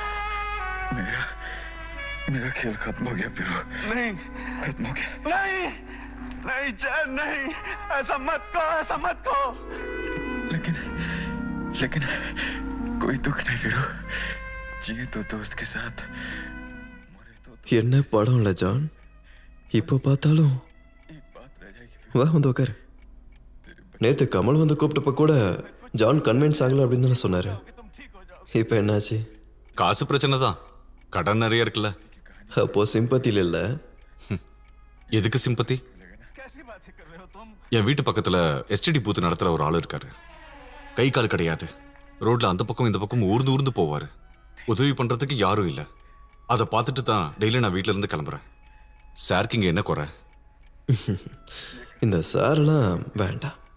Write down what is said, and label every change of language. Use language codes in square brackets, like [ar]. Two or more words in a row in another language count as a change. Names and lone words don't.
[hi] मेरा खेल खत्म हो गया फिरो। नहीं, खत्म हो गया। नहीं नहीं जय, नहीं, ऐसा मत कहो, ऐसा मत कहो। लेकिन कोई दुख नहीं फिरो। जिए तो दोस्त के साथ, मरे तो [ta] என்ன படம்ல ஜான், இப்போ பார்த்தாலும் [hi] एक बात रह जाएगी। [ta] வா வந்து உட்காரு. நேத்து கமல் வந்து கூப்பிட்டப்ப கூட ஜான் கன்வின்ஸ் ஆகல அப்படின்னு தானே சொன்னாரு. [hi] तुम ठीक हो जाओ। [ta] இப்போ என்னாச்சு? காசு பிரச்சனை தான், கடன் நிறைய இருக்குல்ல. அப்போ சிம்பத்தியில் இல்ல. எதுக்கு சிம்பத்தி? [hi] कैसी बातें कर रहे हो तुम? [ta] என் வீட்டு பக்கத்துல எஸ்டிடி பூத்து நடத்துற ஒரு ஆள் இருக்காரு. கை கால் கிடையாது, ரோட்ல அந்த பக்கம் இந்த பக்கம் ஊர்ந்து ஊர்ந்து போவாரு. உதவி பண்றதுக்கு யாரும் இல்லை. அதை பார்த்துட்டு தான் டெய்லி நான் வீட்டுல இருந்து கிளம்புறேன். சாருக்கு இங்க என்ன குறை? இந்த சாரெல்லாம் வேண்டாம்.